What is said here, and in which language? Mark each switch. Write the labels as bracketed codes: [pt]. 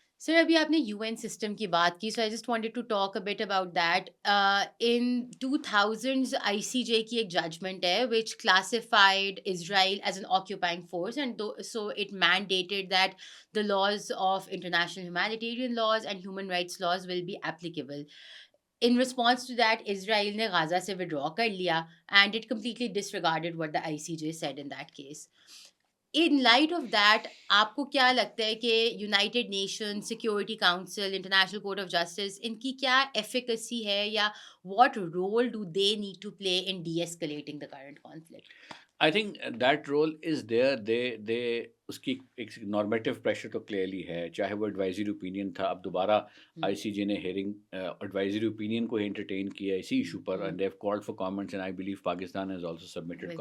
[ur] سر ابھی آپ نے یو این سسٹم کی بات کی، [en] So I just wanted to talk about about that. In 2000s I C J [ur] کی ایک ججمنٹ ہے [en] Which classified Israel as an occupying force and so it mandated that the laws of international humanitarian laws and human rights laws will be applicable. In response to that, Israel [ur] نے غازہ سے [en] withdraw [ur] کر لیا [en] and it completely disregarded what the ICJ said in that case. In light of that, [ur] آپ کو کیا لگتا ہے کہ United nation security council international court of justice in کی کیا ایفیکسی ہے یا [en] What role do they need to play in de-escalating the current conflict? I think that role is there, [ur] دے اس کی ایک نارمیٹو پریشر تو clearly ہے، چاہے وہ ایڈوائزری اوپینین تھا، اب دوبارہ آئی سی جے نے ہیئرنگ ایڈوائزری اوپینین کو انٹرٹین کیا اسی issue per, [en] and they have called for comments, and I believe Pakistan has also submitted